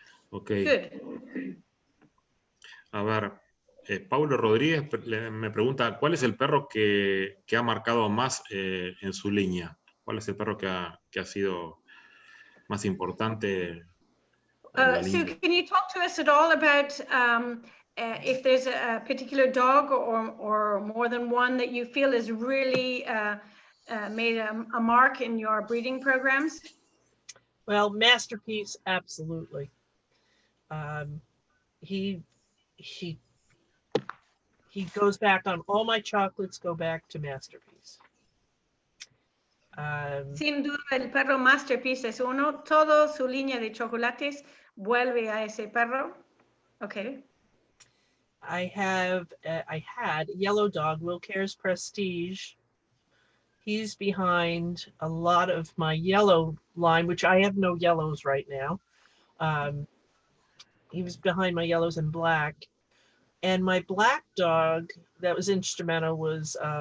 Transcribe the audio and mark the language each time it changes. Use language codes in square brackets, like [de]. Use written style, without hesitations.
[es] Ok. A ver, Paulo Rodríguez me pregunta, ¿cuál es el perro que ha marcado más en su línea? ¿Cuál es el perro que ha sido más importante? [en] So can you talk to us at all about if there's a particular dog or more than one that you feel has really made a mark in your breeding programs? Well, Masterpiece, absolutely. He goes back on all my chocolates, go back to Masterpiece. [es] Sin duda, el perro Masterpiece es uno. Toda su línea de chocolates vuelve a ese perro. [en] Okay. I had Yellow Dog, Willcare's Prestige. He's behind a lot of my yellow line, which I have no yellows right now. He was behind my yellows and black. And my black dog that was instrumental was